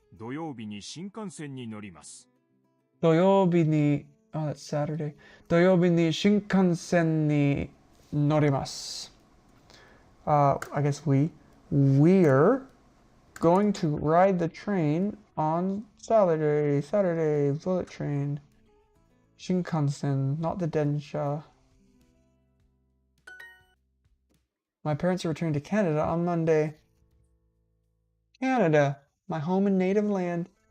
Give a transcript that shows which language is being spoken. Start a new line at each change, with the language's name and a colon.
Japanese: 土曜日に新幹線に乗ります。土曜日に
English: Oh, that's Saturday.
Japanese: 土曜日に新幹線に乗ります.
English: I guess we're going to ride the train on Saturday, bullet train. Shinkansen, not the Densha. My parents are returning to Canada on Monday. Canada, my home and native land.